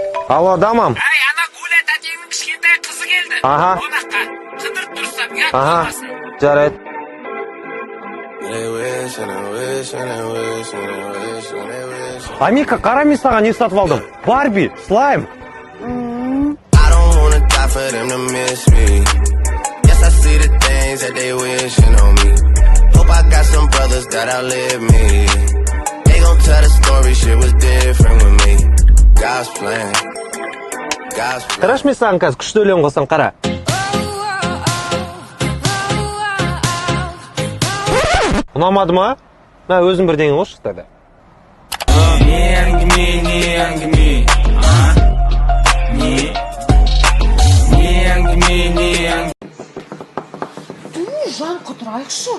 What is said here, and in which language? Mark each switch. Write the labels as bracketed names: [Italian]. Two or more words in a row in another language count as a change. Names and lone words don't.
[Kazakh] Алло, дамам. Ай, ана Гуля татеңнің кішкентай қызы келді. Аха. Қонаққа. Қыдырып тұрсам, ұят Аха. болмасын. Жарайды. Амика, қара мен саған не сатып алдым? Барби, слайм. [English] For them to miss me. Yes, I see the things that they wishing on me. Hope I got some brothers that outlive me. They gon' tell the story, shit was different with me. God's plan. God's plan. [Kazakh] Қараш мен саған қазір күшті өлең қосам, қара. Ұнамады ма? Мә, өзің бірдеңе қош, деді. Жан қыдырайықшы.